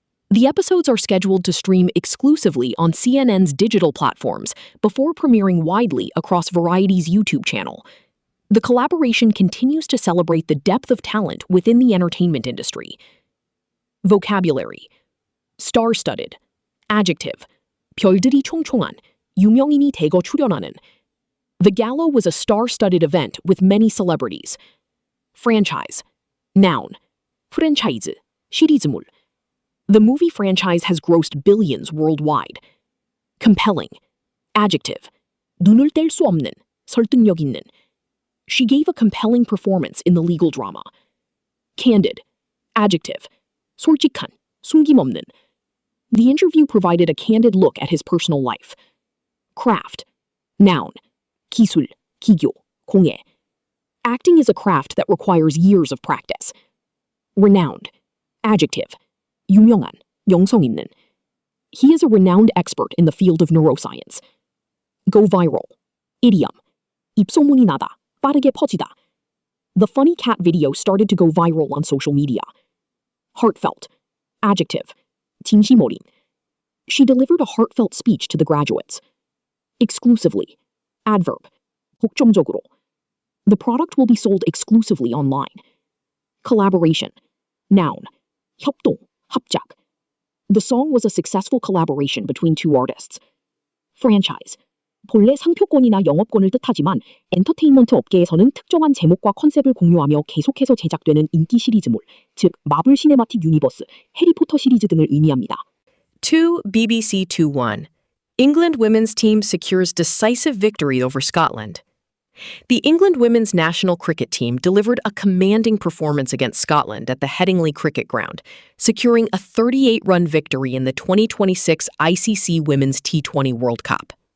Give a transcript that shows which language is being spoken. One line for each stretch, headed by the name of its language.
English: The episodes are scheduled to stream exclusively on CNN's digital platforms before premiering widely across Variety's YouTube channel. The collaboration continues to celebrate the depth of talent within the entertainment industry. Vocabulary. Star-studded. Adjective.
Korean: 별들이 총총한, 유명인이 대거 출연하는.
English: The gala was a star-studded event with many celebrities. Franchise. Noun.
Korean: 프랜차이즈, 시리즈물.
English: The movie franchise has grossed billions worldwide. Compelling. Adjective.
Korean: 눈을 뗄 수 없는, 설득력 있는.
English: She gave a compelling performance in the legal drama. Candid. Adjective.
Korean: 솔직한, 숨김없는.
English: The interview provided a candid look at his personal life. Craft. Noun.
Korean: 기술, 기교, 공예.
English: Acting is a craft that requires years of practice. Renowned. Adjective.
Korean: 유명한, 영성 있는.
English: He is a renowned expert in the field of neuroscience. Go viral. Idiom.
Korean: 입소문이 나다, 빠르게 퍼지다.
English: The funny cat video started to go viral on social media. Heartfelt. Adjective.
Korean: 진심 어린.
English: She delivered a heartfelt speech to the graduates. Exclusively. Adverb.
Korean: 독점적으로.
English: The product will be sold exclusively online. Collaboration. Noun.
Korean: 협동, 합작.
English: The song was a successful collaboration between two artists. Franchise.
Korean: 본래 상표권이나 영업권을 뜻하지만 엔터테인먼트 업계에서는 특정한 제목과 컨셉을 공유하며 계속해서 제작되는 인기 시리즈물, 즉 마블 시네마틱 유니버스, 해리포터 시리즈 등을 의미합니다.
English: 2 BBC 2-1. England women's team secures decisive victory over Scotland. The England women's national cricket team delivered a commanding performance against Scotland at the Headingley Cricket Ground, securing a 38-run victory in the 2026 ICC Women's T20 World Cup.